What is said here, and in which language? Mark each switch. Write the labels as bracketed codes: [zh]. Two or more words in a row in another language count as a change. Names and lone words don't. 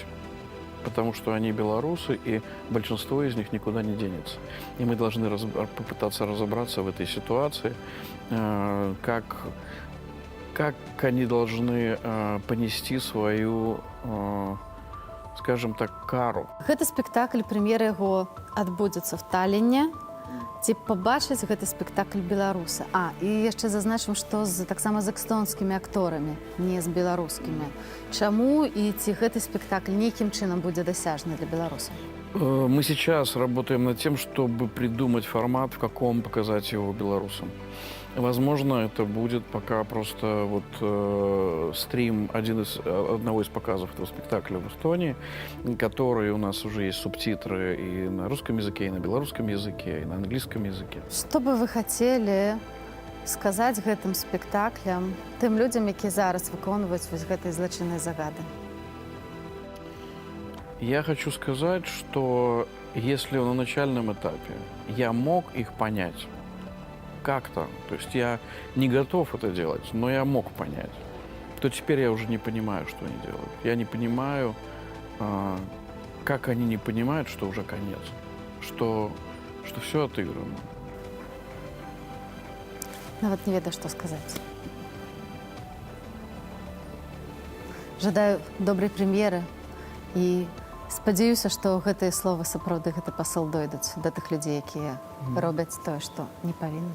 [ru] Потому что они белорусы, и большинство из них никуда не денется. И мы должны попытаться разобраться в этой ситуации, как они должны понести свою, скажем так, кару. [be] Гэты спектакль, прэм'ера яго адбудзецца в Талліне. Ці побачыць гэты спектакль беларусы? І яшчэ зазначым, што таксама з эстонскімі акторамі, не з беларускімі. Чаму і ці гэты спектакль нейкім чынам будзе дасяжны для беларусаў? [ru] Мы сейчас работаем над тем, чтобы придумать формат, в каком показать его белорусам. Возможно, это будет пока просто стрим одного из показов этого спектакля в Эстонии, который у нас уже есть субтитры и на русском языке, и на белорусском языке, и на английском языке. [be] Што бы вы хацелі сказаць гэтым спектаклям тым людзям, якія зараз выконваюць гэтай злачыннай загады? [ru] Я хочу сказать, что если на начальном этапе я мог их понять, как-то, то есть я не готов это делать, но я мог понять, то теперь я уже не понимаю, что они делают. Я не понимаю, как они не понимают, что уже конец, что все отыграно. [be] Нават не ведаю, што сказаць. Жадаю добрай прэм'еры і спадзяюся, што гэтыя словы сапраўды гэты пасыл дойдуць да тых людзей, якія робяць тое, што не павінны.